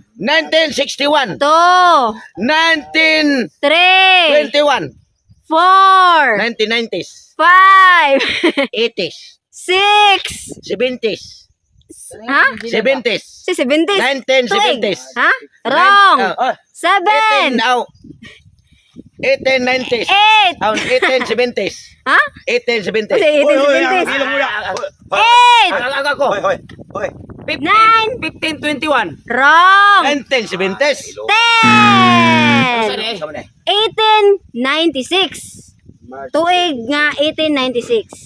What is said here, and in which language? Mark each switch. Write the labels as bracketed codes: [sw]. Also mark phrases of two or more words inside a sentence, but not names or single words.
[tl] 1961. 2 3 1921. 4 1990s. 5 80s. 6 70s. Ha? 70s. Si 70s. 1970s. Ha? Wrong. 18 7 now. 1890s. 8 1870s. Ha? 1870s. Kasi 1870s. Bilang mo na. 8 Ako. Hoy, hoy, hoy. 1521. Wrong. 1970s. 10 Sama na. [ceb] 1896. Tuig nga 1896.